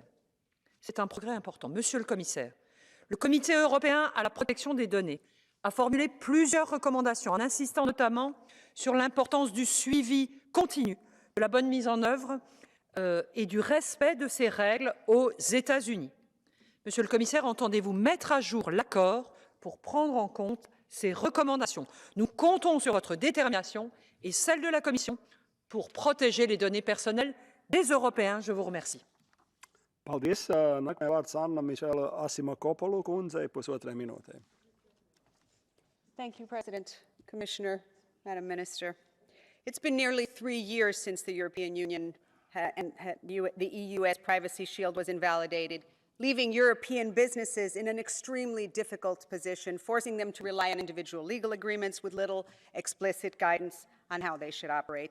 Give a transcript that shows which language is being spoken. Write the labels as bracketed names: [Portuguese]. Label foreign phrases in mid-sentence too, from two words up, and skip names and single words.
[French] C'est un progrès important. Monsieur le Commissaire, le Comité européen à la protection des données a formulé plusieurs recommandations en insistant notamment sur l'importance du suivi continu de la bonne mise en œuvre et du respect de ces règles aux États-Unis. Monsieur le Commissaire, entendez-vous mettre à jour l'accord pour prendre en compte ces recommandations? Nous comptons sur votre détermination et celle de la Commission pour protéger les données personnelles des Européens. Je vous remercie. [Latvian] Paldies. Nākamajai vārds Anna Mišela Asimakopolu kundzei 1,5 minūtē. [English] Thank you, President, Commissioner, Madam Minister. It's been nearly 3 years since the European Union the EU's Privacy Shield was invalidated, leaving European businesses in an extremely difficult position, forcing them to rely on individual legal agreements with little explicit guidance on how they should operate.